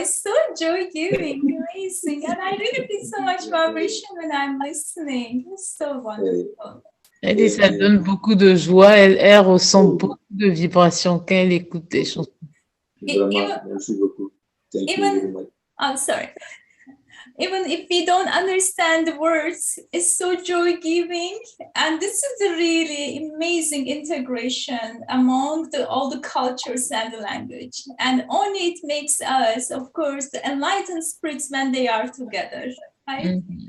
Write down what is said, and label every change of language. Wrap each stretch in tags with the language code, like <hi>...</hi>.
<en>It's so joy-giving, amazing. And I really feel so much vibration when I'm listening. It's so wonderful.</en> <fr>Elle dit ça donne beaucoup de joie. Elle ressent beaucoup de vibrations quand elle écoute des chansons. Vraiment, merci beaucoup.</fr> <en>Thank you very much. I'm sorry. Even if we don't understand the words, it's so joy-giving. And this is a really amazing integration among all the cultures and the language. And only it makes us, of course, the enlightened spirits when they are together, right?</en>